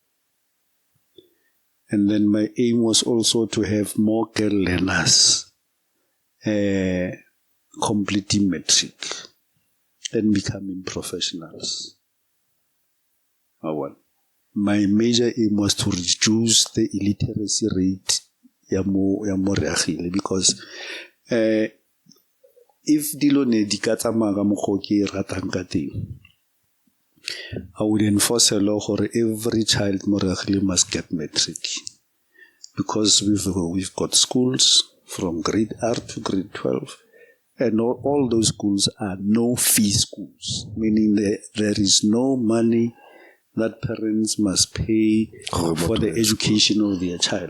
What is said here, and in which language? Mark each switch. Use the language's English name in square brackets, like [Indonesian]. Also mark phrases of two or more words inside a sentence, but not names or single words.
[English] And then my aim was also to have more girl learners completing matric and becoming professionals. My major aim was to reduce the illiteracy rate because if [Tswana] dilone di ka tsamaya ka mokgwa o ke e ratang ka teng, [English] I would enforce a law for every child mo Reagile must get matric, because we've got schools from grade R to grade 12, and all those schools are no-fee schools, meaning there is no money that parents must pay for the education of their child.